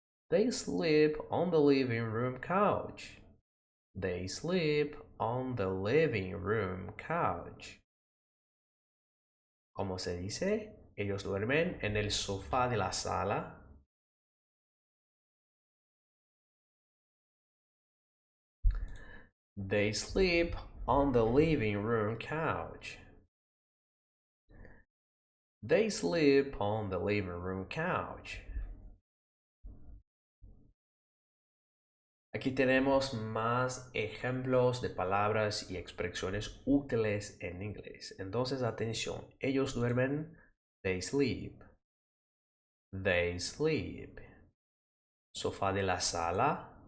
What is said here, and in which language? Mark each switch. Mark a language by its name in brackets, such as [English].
[English] They sleep on the living room couch. They sleep on the living room couch. [Spanish] ¿Cómo se dice? Ellos duermen en el sofá de la sala. [English] They sleep on the living room couch. They sleep on the living room couch. [Spanish] Aquí tenemos más ejemplos de palabras y expresiones útiles en inglés. Entonces, atención. Ellos duermen. They sleep. They sleep. Sofá de la sala.